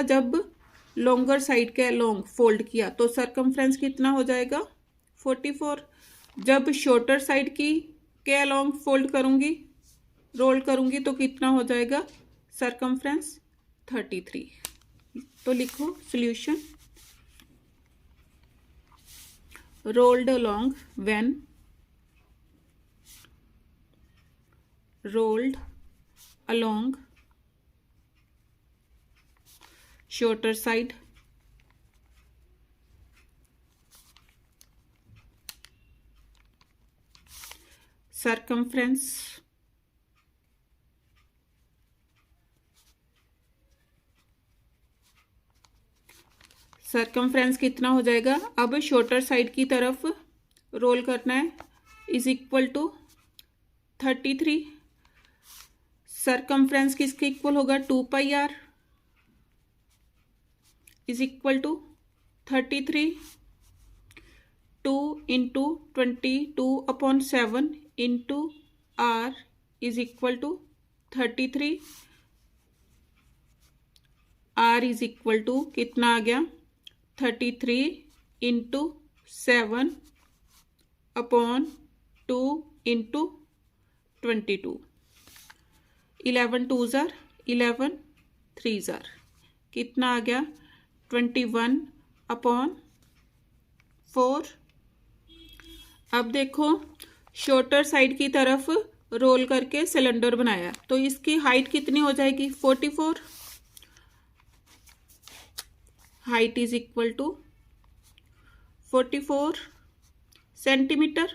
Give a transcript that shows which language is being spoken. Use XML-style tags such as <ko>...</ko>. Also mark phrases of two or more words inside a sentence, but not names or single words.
<hi>जब</hi> <en>longer side</en> <hi>के अलोंग फोल्ड किया तो सरकमफ्रेंस कितना हो जाएगा 44। जब</hi> <en>shorter side</en> <hi>की के अलोंग फोल्ड करूंगी, रोल करूंगी, तो कितना हो जाएगा सरकमफ्रेंस 33। तो लिखो सॉल्यूशन।</hi> <en>rolled along when rolled along shorter side circumference</en> <hi>कितना हो जाएगा। अब</hi> <en>shorter side</en> <hi>की तरफ रोल करना है,</hi> <en>is equal to 33.</en> <hi>सरकमफ्रेंस किसके इक्वल होगा</hi> <en>2 pi r is equal to 33. 2 into 22/7 into r is equal to 33. r is equal to</en> <hi>कितना आ गया</hi> <en>33 into 7/2 into 22. 11 2s are 11 3s are</en> <hi>कितना आ गया</hi> <en>21/4।</en> <hi>अब देखो,</hi> <en>shorter side</en> <hi>की तरफ रोल करके सिलेंडर बनाया, तो इसकी हाइट कितनी हो जाएगी 44।</hi> <en>height is equal to 44 centimeter.</en>